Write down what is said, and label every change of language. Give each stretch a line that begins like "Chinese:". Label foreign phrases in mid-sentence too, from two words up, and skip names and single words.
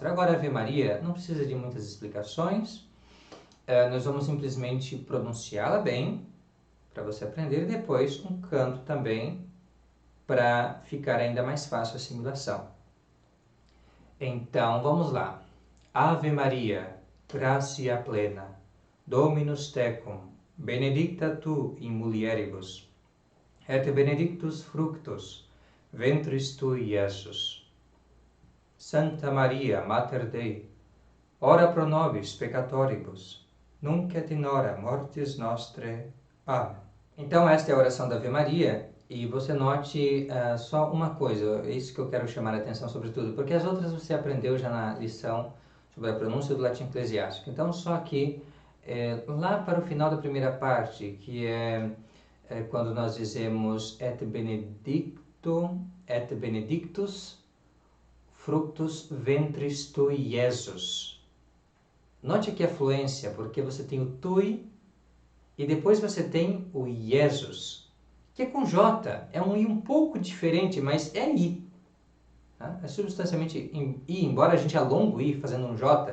Portuguese: Agora, a Ave Maria não precisa de muitas explicações, nós vamos simplesmente pronunciá-la bem, para você aprender, e depois um canto também, para ficar ainda mais fácil a assimilação. Então, vamos lá.
Latin: Ave Maria, gratia plena, Dominus tecum, benedicta tu in mulieribus, et benedictus fructus ventris tui, Iesus. Santa Maria, Mater Dei, ora pro nobis peccatoribus, nunc et in hora mortis nostre.
Portuguese: Amém. Então, esta é a oração da Ave Maria, e você note só uma coisa, é isso que eu quero chamar a atenção sobretudo, porque as outras você aprendeu já na lição sobre a pronúncia do latim eclesiástico. Então, só que lá para o final da primeira parte, que é quando nós dizemos
Latin: et benedictus fructus ventris tui,
Portuguese: Jesus. Note aqui a fluência, porque você tem o tui e depois você tem o Jesus, que é com J. É um I um pouco diferente, mas é I. Tá? É substancialmente I, embora a gente alongue o I fazendo um J.